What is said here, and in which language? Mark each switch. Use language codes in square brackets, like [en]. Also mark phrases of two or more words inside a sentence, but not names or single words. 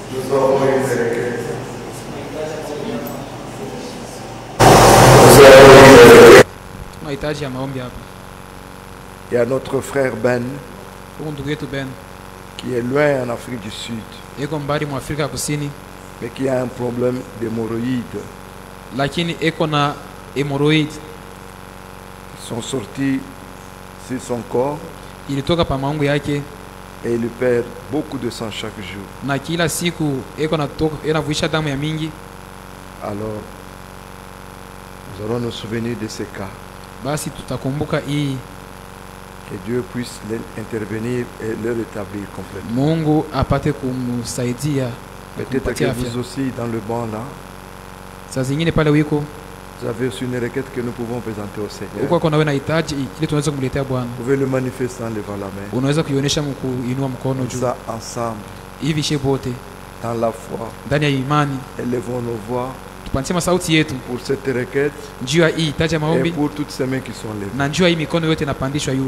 [fr] Nous avons une requête. [sw] Tunahitaji ya maombi hapa. [fr] Il y a notre frère Ben [sw] Huko ndugu yetu Ben [fr] qui est loin en Afrique du Sud, [sw] eko mbali mwa Afrika Kusini, [fr] mais qui a un problème d'hémorroïdes. [sw] lakini eko na hemorrhoid [fr] Ils sont sortis sur son corps [sw] ilitoka pa maungu yake, [fr] et il perd beaucoup de sang chaque jour. [sw] na kila siku eko natoka inavuisha damu ya mingi. [fr] Alors, nous allons nous souvenir de ces cas. [sw] Basi tutakumbuka hii, [fr] Que Dieu puisse intervenir et le rétablir complètement. [sw] Mungu apate kumsaidia na [fr] Peut-être que [sw] kumpatia afya. [fr] vous aussi, dans le banc là, [sw] Saa zingine pale wiko [fr] vous avez aussi une requête que nous pouvons présenter au Seigneur. [sw] huko kuna wewe nahitaji ili tunaweza kumletea Bwana, [fr] Vous pouvez le manifester en levant la main. [sw] unaweza kuionyesha kuinua mkono [fr] Comme [sw] juu [fr] ça, ensemble, [sw] hivi she bote [fr] dans la foi, [sw] ndani ya imani, [fr] élevons nos voix [sw] tupatie masauti yetu [fr] pour cette requête [sw] njuu ya hii hitaji ya [fr] et [sw] maombi [fr] pour toutes ces mains qui sont levées. [sw] na njuu ya hii mikono yote inapandishwa yule.